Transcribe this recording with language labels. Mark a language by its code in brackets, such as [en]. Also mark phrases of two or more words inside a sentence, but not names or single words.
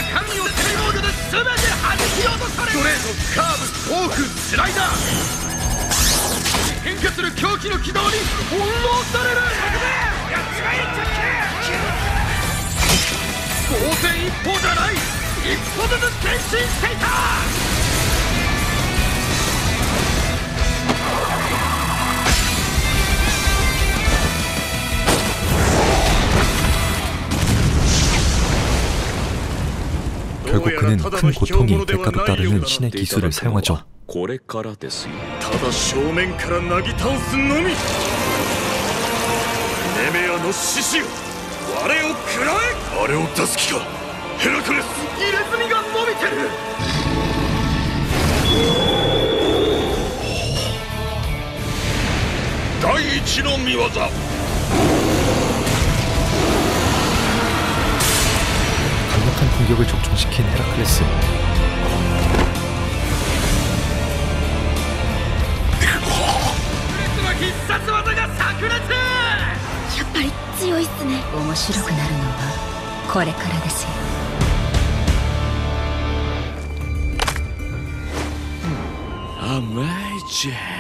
[ja] 変化する狂気の軌道に翻弄される。当然一歩じゃない。一歩ずつ前進していた。 [ko] 결국 그는 큰 고통이 대가로 따르는 신의 기술을 사용하죠. [ja] これからですよ。ただ正面からなぎ倒すのみ。ネメアの獅子よ、我を食らえ。あれを出す気か、ヘラクレス。入れ墨が伸びてる。第一の見業。 [ko] 강력한 공격을 적중시킨 헤라클레스. [ja] 必殺技が炸裂。やっぱり強いっすね。面白くなるのはこれからですよ。甘いじゃ。